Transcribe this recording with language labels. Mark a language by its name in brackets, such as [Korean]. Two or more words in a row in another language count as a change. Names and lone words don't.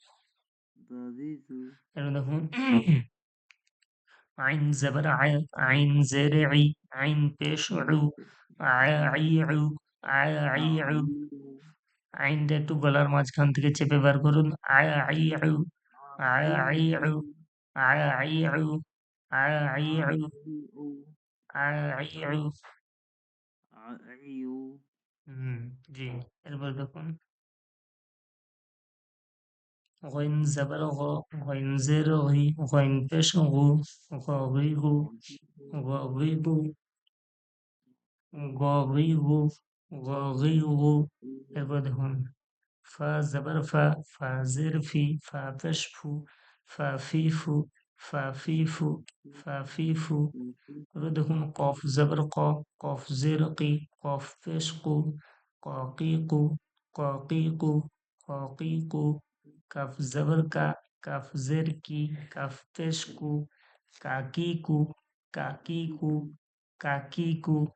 [Bangla] এরপর দেখুন আইন জবর আয় আইন জের ই আইন পেশ উ আয় আই উ আয় আই উ আইনটা একটু গলার মাঝখান থেকে চেপে বার করুন আয় আই উ আয় আই উ আয় আই উ আয় আই উ আয় আই উ জি এরপর দেখুন [Arabic] غين زبر غ غين زر غي غين পেশ غو غيغو غيغو غيغو غيغو [Bangla] এরপর দেখুন ফা জবর ফা ফা জের ফি ফা পেশ ফু ফা ফি ফু ফা ফি ফু ফা ফি ফু এবার দেখুন কফ জবর ক কফ জের কি কফ পেশ কু ককি কু ককি কু ককি কু কাফ জবর কা কাফ জের কি কাফ পেশ কু কাকি কু কাকি কু কাকি কু